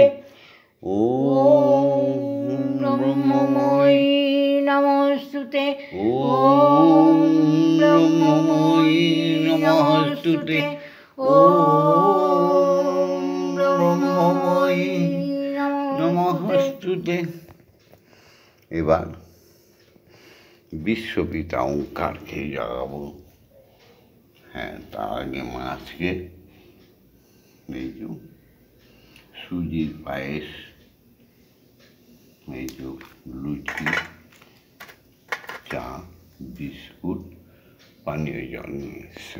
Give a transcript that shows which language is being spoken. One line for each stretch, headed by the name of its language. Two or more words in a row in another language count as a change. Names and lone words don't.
Sanskrit: ॐ ब्रह्ममयी नमस्ते। ॐ ब्रह्ममयी नमस्ते। ॐ ब्रह्ममयी नमस्ते।
Bangla: এবার বিশ্বপিতা ওঙ্কারকে জাগাবো। হ্যাঁ, তার আগে মাছকে এই যে সুজির পায়েস, এই যে লুচি, চা, বিস্কুট, পানীয় জল নিয়ে এসছে।